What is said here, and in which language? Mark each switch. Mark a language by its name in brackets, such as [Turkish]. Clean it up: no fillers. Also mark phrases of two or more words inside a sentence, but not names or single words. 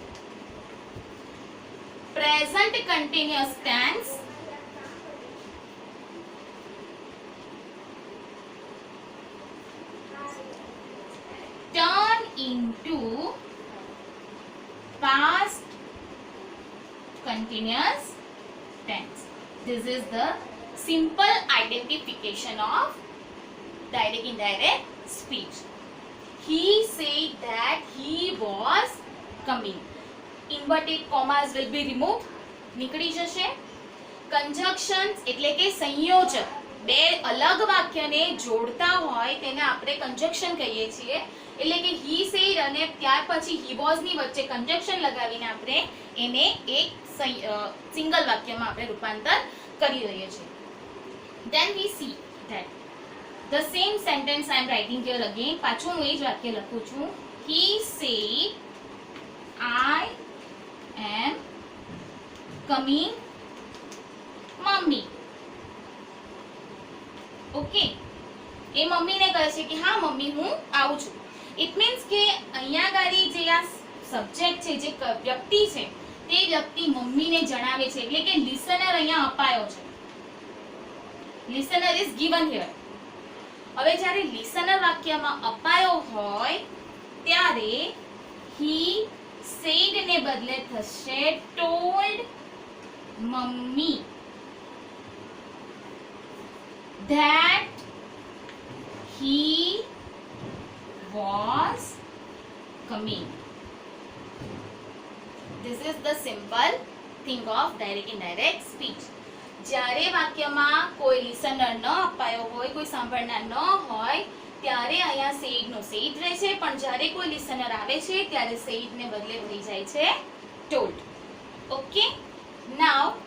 [English] present continuous tense turn into past continuous tense. this is the simple identification of direct indirect speech. he said that he was coming. inverted commas will be removed, [Gujarati] નીકળી જશે. conjunctions એટલે કે સંયોજક, બે અલગ વાક્યને જોડતા હોય તેને આપણે conjunction કહીએ છીએ. એટલે કે [English] he said [Gujarati] અને ત્યાર પછી [English] he was [Gujarati] ની વચ્ચે conjunction લગાવીને આપણે એને એક સિંગલ વાક્યમાં આપણે રૂપાંતર કરી દઈએ છીએ. [English] then we see that the same sentence I am writing here again. [Gujarati] પાછું હું એ જ વાક્ય લખું છું. [English] he said I am coming mummy. [Gujarati] okay, એ મમ્મીને કહે છે કે હા મમ્મી હું આવું છું. [English] It means [Gujarati] કે અહીંયા ગાડી જે આ સબ્જેક્ટ છે, જે વ્યક્તિ છે, તે વ્યક્તિ મમ્મીને જણાવે છે, એટલે કે લિસનર અહીંયા અપાયો છે. [English] Listener is given here. [Gujarati] હવે જ્યારે લિસનર વાક્યમાં અપાયો હોય ત્યારે [English] he said [Gujarati] ને બદલે થશે [English] told mummy that he was coming. this is the simple thing of direct indirect speech. [Gujarati] જ્યારે વાક્યમાં કોઈ લિસનર ન અપાયો હોય, કોઈ સાંભળનાર ન હોય, ત્યારે અહીંયા સેડ નો સેડ રહે છે, પણ જ્યારે કોઈ લિસનર આવે છે ત્યારે સેડ ને બદલે થઈ જાય છે told. [English] okay, now